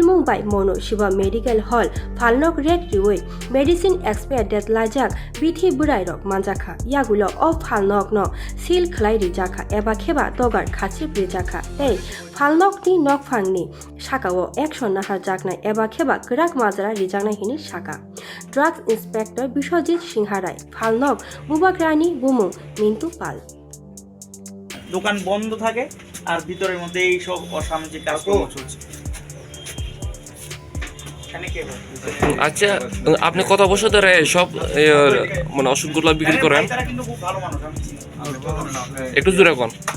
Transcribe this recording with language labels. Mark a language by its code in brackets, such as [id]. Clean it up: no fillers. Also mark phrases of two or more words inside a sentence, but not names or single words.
[trp] Mumbai Mono Shiva Medical Hall Phalnok Rek Riwe [en] Medicine Expert [trp] Det Lajak Bithi Burai Rok Manjakha Yagulo of Phalnok no Sil Khlai rijakha Eba Kheba Togar Khachip rijakha Ei Phalnok ni Nok Phangni Shakawo Action Nahar Jakna Eba Kheba Grak Mazara rijakna hini Shaka [en] Drugs Inspector [trp] Bishwajit Singharai Phalnok Bubagrani Bumwmg Mintu Paul [bn] দোকান বন্ধ থাকে আর ভিতরের মধ্যে এই সব অসামাজিক কাজকর্ম চলছে। আচ্ছা আপনি কত বছর ধরে সব মানে ওষুধগুলো বিক্রি করেন? তারা কিন্তু খুব ভালো মানুষ, আমি চিনি। একটু জোরে কোন।